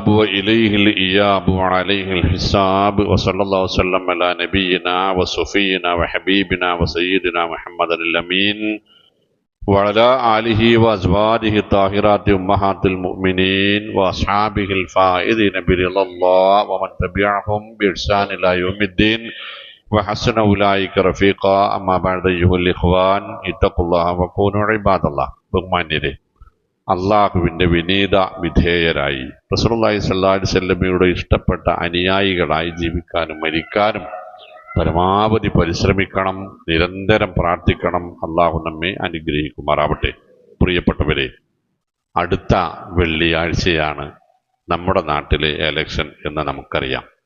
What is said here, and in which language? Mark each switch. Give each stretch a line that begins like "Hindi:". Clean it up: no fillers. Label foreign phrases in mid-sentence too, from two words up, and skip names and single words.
Arabic: وإليه الإياب وعليه الحساب وصلى الله وسلم على نبينا وصفينا وحبيبنا وسيدنا محمد الأمين وعلى آله وأزواجه الطاهرات أمهات المؤمنين وأصحابه الفائزين برضا الله ومن تبعهم بإحسان إلى يوم الدين وحسن أولئك رفيقا. أما بعد أيها الإخوان اتقوا الله وكونوا عباد الله.
Malayalam: ബഹുമാന്യരെ, അള്ളാഹുവിൻ്റെ വിനീത വിധേയരായി
Arabic: رسول الله صلى الله عليه وسلم
Malayalam: ഇഷ്ടപ്പെട്ട അനുയായികളായി ജീവിക്കാനും മരിക്കാനും പരമാവധി പരിശ്രമിക്കണം, നിരന്തരം പ്രാർത്ഥിക്കണം. അള്ളാഹു നമ്മെ അനുഗ്രഹിക്കുമാറാവട്ടെ. പ്രിയപ്പെട്ടവരെ, അടുത്ത വെള്ളിയാഴ്ചയാണ് നമ്മുടെ നാട്ടിലെ എലക്ഷൻ എന്ന് നമുക്കറിയാം.